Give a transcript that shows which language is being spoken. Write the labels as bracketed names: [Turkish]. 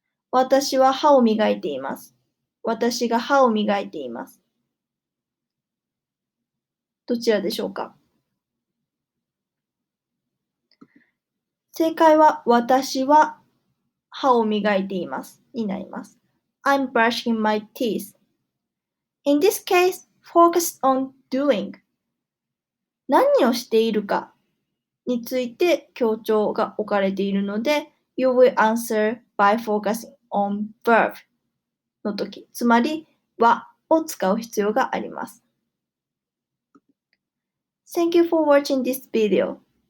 [Japanese] 私は歯を磨いています。私が歯を磨いています。どちらでしょうか？正解は私は歯を磨いていますになります。 [English] I'm brushing my teeth. In this case, focus on doing. [Japanese] 何をしているかについて強調が置かれているので、 [English] You will answer by focusing on verb [Japanese] の時、つまりはを使う必要があります。 [English] Thank you for watching this video.